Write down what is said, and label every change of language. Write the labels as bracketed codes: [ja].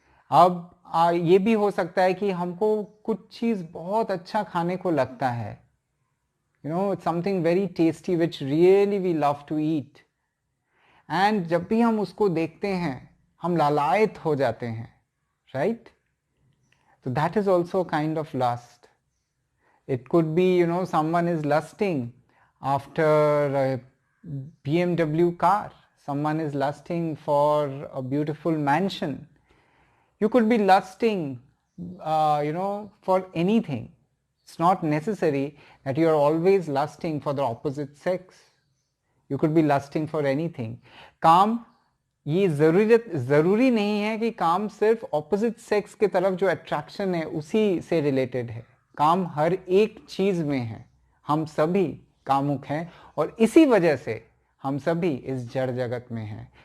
[hi] अब ये भी हो सकता है कि हमको कुछ चीज बहुत अच्छा खाने को लगता है, [en] you know, something very tasty which really we love to eat, and [hi] जब भी हम उसको देखते हैं हम लालायित हो जाते हैं, right? [en] So that is also a kind of lust. It could be, you know, someone is lusting after a BMW car. Someone is lusting for a beautiful mansion. You could be lusting, you know, for anything. It's not necessary that you are always lusting for the opposite sex. You could be lusting for anything. [hi] काम ये जरूरी नहीं है कि काम सिर्फ opposite sex के तरफ जो अट्रैक्शन है उसी से रिलेटेड है. काम हर एक चीज में है. हम सभी कामुक हैं और इसी वजह से हम सभी इस जड़ जगत में हैं.